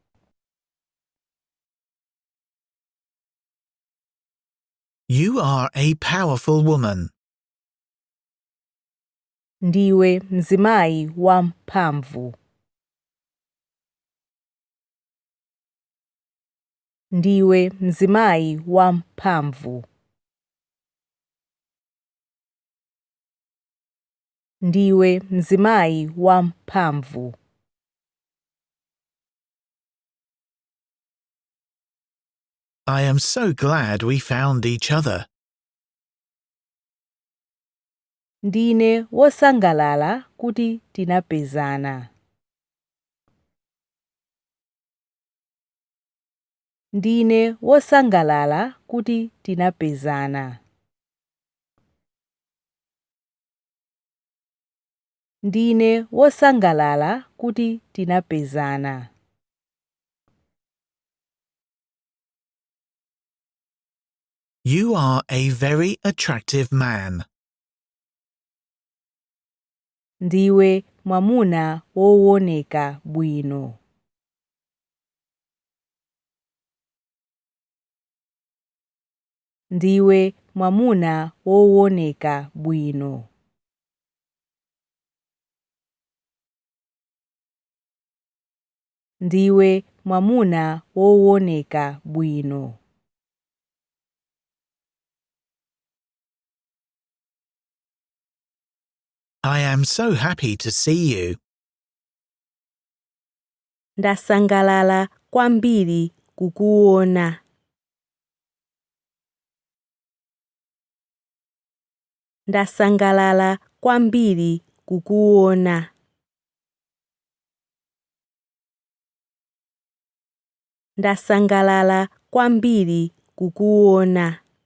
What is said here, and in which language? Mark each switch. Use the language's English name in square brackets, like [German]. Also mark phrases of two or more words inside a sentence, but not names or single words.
[English] You are a powerful woman. [Nyanja] Ndiwe mzimayi wamphamvu. Ndiwe mzimayi wamphamvu. Ndiwe mzimayi wamphamvu. [English] I am so glad we found each other. [Nyanja] Ndine wosangalala kuti tinapezana. Ndine wosangalala kuti tinapezana. Ndine wosangalala kuti tinapezana. [English] You are a very attractive man. [Nyanja] Ndiwe mwamuna wooneka bwino. Ndiwe mwamuna wooneka bwino. Ndiwe mwamuna wooneka bwino. [English] I am so happy to see you. [Nyanja] Ndasangalala kwambiri kukuona. Ndasangalala kwambiri kukuona. Ndasangalala kwambiri kukuona.